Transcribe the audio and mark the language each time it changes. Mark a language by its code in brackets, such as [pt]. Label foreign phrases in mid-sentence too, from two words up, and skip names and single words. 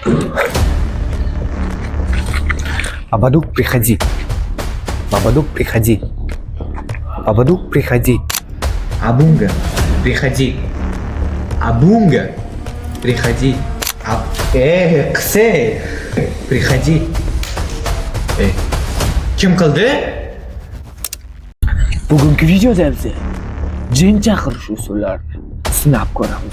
[ru] Бабадук, приходи. Бабадук, приходи. Бабадук, приходи. Абунга, приходи. Абунга, приходи. Ксе, приходи. [uz] Kim qildi? Bugungi videoda biz jin chaqirish usullarini sinab ko'ramiz.